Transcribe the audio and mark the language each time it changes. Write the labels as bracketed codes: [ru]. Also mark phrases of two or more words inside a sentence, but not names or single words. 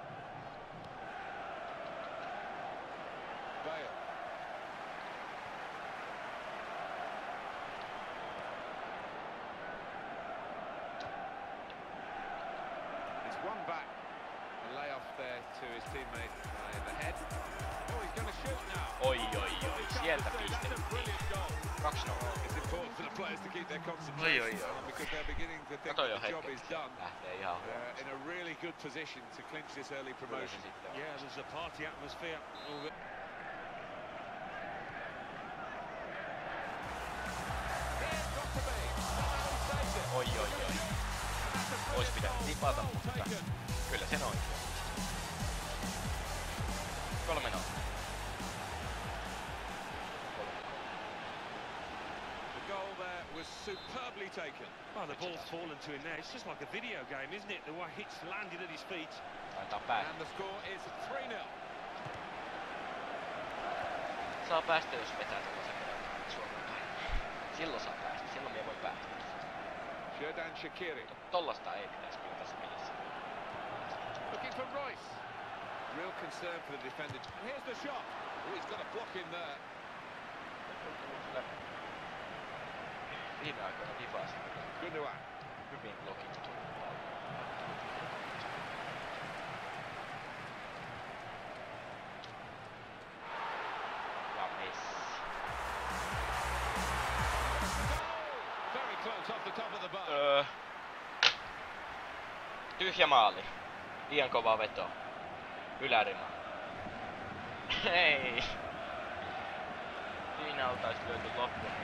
[en] Bale. It's one back. A layoff there to his teammate in the head. Oh, he's going to shoot now. [fi] Oi, sieltä pistettiin. 2-0. [en] It's important for the players to keep their concentration because they're beginning to think [fi] Kato jo [en] that the job is [fi] hetkeksi. [en] done. [fi] Lähtee ihan [en] In a really good position to clinch this early promotion. Yeah, there's a party atmosphere. [fi] Oi. Ois pitänyt tipata, mutta kyllä sen oikein. 3-0. [en] The goal there was superbly taken. Oh, the ball's fallen to him there. It's just like a video game, isn't it? The way it's landed at his feet. [fi] Taitaa päästä. [en] And the score is 3-0. [fi] Saa päästä, jos vetää tällaisen vedon Suomen päin. Silloin saa päästä, silloin minä voi päästä. Xherdan Shaqiri. Tollasta ei pitäisi kyllä tässä pelissä. [en] Looking for Royce. Real concern for the defender. And here's the shot. Oh, he's got a block in there. [fi] Viime aikoina Divas Gundogan. hyvin blokittu. Ja Messi. [en] Very close off the top of the bar. [fi] Tyhjä maali. Liian kova veto. Ylärima. Hei. Siinä oltais lyöty loppu.